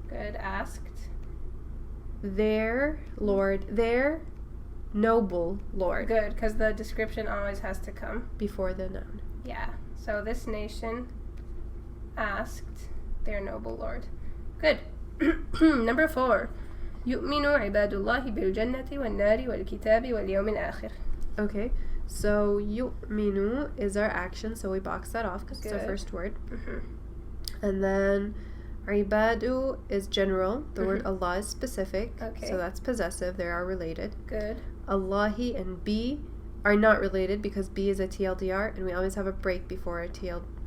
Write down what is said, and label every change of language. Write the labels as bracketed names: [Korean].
[English] Good. Asked. their Lord, their noble Lord. Good, because the description always has to come. Before the noun. Yeah. So this nation asked their noble Lord. Good. Number 4. [Arabic] يؤمن عباد الله بالجنة والنار والكتاب واليوم الآخر. [English] Okay, so yu'minu is our action, so we box that off because it's our Good. first word. Mm-hmm. And then ibadu is general. The word Allah is specific, Okay. so that's possessive. They are related. Good. Allahi and B are not related because B is a TLDR, and we always have a break before a TLDR.